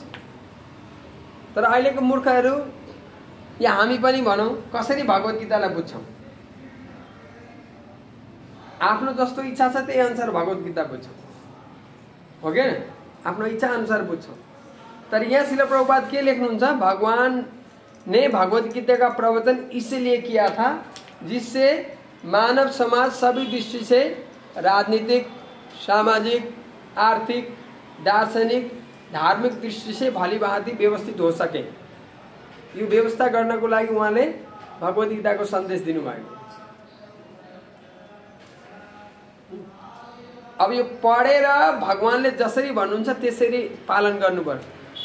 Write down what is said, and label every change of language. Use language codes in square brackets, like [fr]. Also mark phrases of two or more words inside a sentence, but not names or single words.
[ne] तर अहिलेको मूर्खहरू या हामी पनि भनौं कसरी भगवत गीतालाई बुझ्छौं? आफ्नो जस्तो इच्छा छ त्यही अनुसार भगवत गीता बुझ्छौं, हो के? आफ्नो इच्छा अनुसार बुझ्छौं। तर यहाँ शिल प्रभुपाद के लेख्नुहुन्छ? [hi] भगवान ने भगवत गीता का प्रवचन इसलिए किया था जिससे मानव समाज सभी दृष्टि से, राजनीतिक, सामाजिक, आर्थिक, दार्शनिक, धार्मिक दृष्टि से भलीभाँति व्यवस्थित हो सके, [ne] यो व्यवस्था गर्नको लागि उहाँले भगवत गीताको सन्देश दिनुभएको। अब यो पढेर भगवानले जसरी भन्नुहुन्छ त्यसरी पालन गर्नुपर्छ।